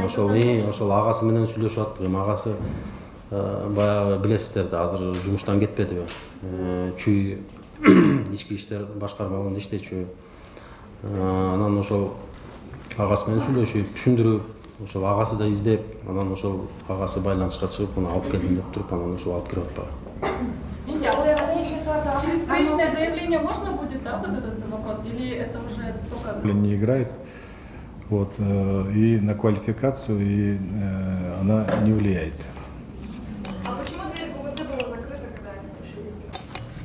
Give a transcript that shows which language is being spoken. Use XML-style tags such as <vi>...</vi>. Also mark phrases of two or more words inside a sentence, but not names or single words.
<ky>Ошол агасы менен сүйлөшүп аттык. Эми агасы баягы билесиздер да, азыр жумуштан кетпедиби? Чүй ички иштер башкармалыгында иштечү. Анан ошол агасы менен сүйлөшүп, түшүндүрүп, ошол агасы да издеп, анан ошол агасы байланышка чыгып, муну алып келдим деп туруп, анан ошол алып кирип атпайбы.</ky> <ru>Извините, а через встречное заявление можно будет, да, вот этот вопрос, или это уже только... Не играет, вот, и на квалификацию, и она не влияет. А почему дверь ГУВД была закрыта, когда они пришли?</ru>